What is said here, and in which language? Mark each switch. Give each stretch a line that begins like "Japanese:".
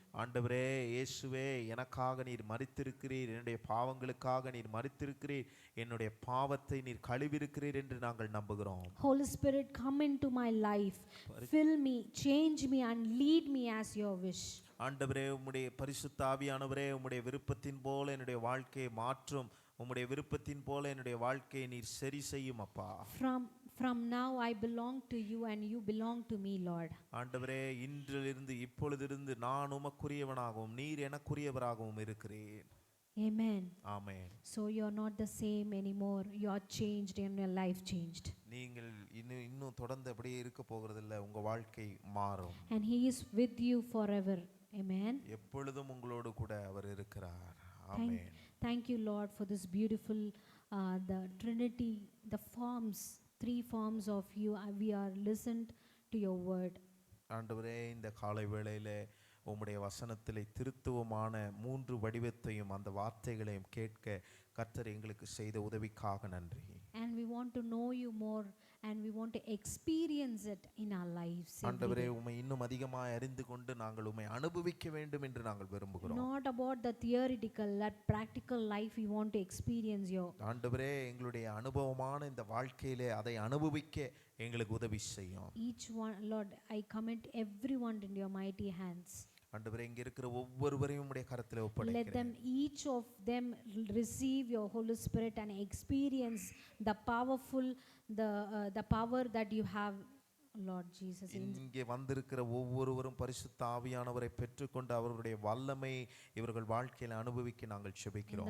Tamil: ஆண்டவரே இயேசுவே, எனக்காக நீர் மரித்திருக்கிறீர், என்னுடைய பாவங்களுக்காக நீர் மரித்திருக்கிறீர், என்னுடைய பாவத்தை நீர் கழுவியிருக்கிறீர் என்று நாங்கள் நம்புகிறோம்.
English: Holy Spirit, come into my life, fill me, change me, and lead me as your wish.
Tamil: ஆண்டவரே, உம்முடைய பரிசுத்த ஆவியானவரே, உம்முடைய விருப்பத்தின் போல என்னுடைய வாழ்க்கையை மாற்றும், உம்முடைய விருப்பத்தின் போல என்னுடைய வாழ்க்கையை நீர் சரி செய்யும் அப்பா.
English: From now I belong to you and you belong to me, Lord.
Tamil: ஆண்டவரே, இன்றிலிருந்து இப்பொழுதிருந்து நான் உமக்குரியவனாகவும் நீர் எனக்குரியவராகவும் இருக்கிறேன்.
English: Amen. Amen. So you are not the same anymore, you are changed and your life changed.
Tamil: நீங்கள் இன்னும் தொடர்ந்து அப்படியே இருக்க போகிறதில்லை, உங்க வாழ்க்கை மாறும்.
English: And he is with you forever. Amen.
Tamil: எப்பொழுதும் உங்களோடு கூட அவர் இருக்கிறார்.
English: Amen. Thank you, Lord, for this beautiful the Trinity, the forms, 3 forms of you. We are listened to your word.
Tamil: ஆண்டவரே, இந்த காலை வேளையிலே உம்முடைய வசனத்திலே திருத்துவமான 3 வடிவத்தையும் அந்த வார்த்தைகளையும் கேட்க கர்த்தர் எங்களுக்கு செய்த உதவிக்காக நன்றி.
English: And we want to know you more and we want to experience it in our lives.
Tamil: ஆண்டவரே, உம்மை இன்னும் அதிகமாக அறிந்து கொண்டு நாங்கள் உம்மை அனுபவிக்க வேண்டும் என்று நாங்கள் விரும்புகிறோம்.
English: Not about the theoretical, that practical life we want to experience you.
Tamil: ஆண்டவரே, எங்களுடைய அனுபவமான இந்த வாழ்க்கையிலே அதை அனுபவிக்க எங்களுக்கு உதவி செய்யும்.
English: Each one, Lord, I commit everyone in your mighty hands.
Tamil: ஆண்டவரே, இங்க இருக்கிற ஒவ்வொருவரையும் உம்முடைய கரத்திலே ஒப்படைக்கிறேன்.
English: Let them, each of them, receive your Holy Spirit and experience the powerful, the power that you have, Lord Jesus.
Tamil: இங்கே வந்திருக்கிற ஒவ்வொருவரும் பரிசுத்த ஆவியானவரை பெற்றுக்கொண்டு அவருடைய வல்லமை இவர்கள் வாழ்க்கையில் அனுபவிக்க நாங்கள் ஜெபிக்கிறோம்.